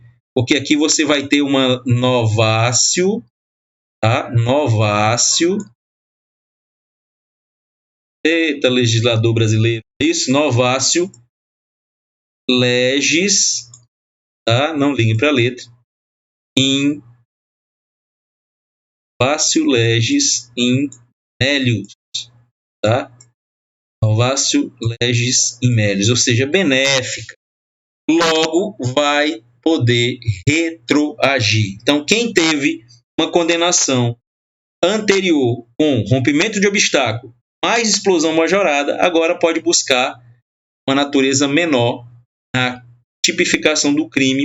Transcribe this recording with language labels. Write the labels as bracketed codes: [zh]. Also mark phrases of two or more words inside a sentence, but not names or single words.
[pt] Porque aqui você vai ter uma novatio, tá? Novatio. Eita, legislador brasileiro. Isso, [la] novatio legis, [pt] tá? Não liguem para a letra. [la] In novatio legis in melius, tá? Novatio legis in melius, [pt] ou seja, benéfica. Logo, vai poder retroagir. Então, quem teve uma condenação anterior com rompimento de obstáculo mais explosão majorada, agora pode buscar uma natureza menor na tipificação do crime.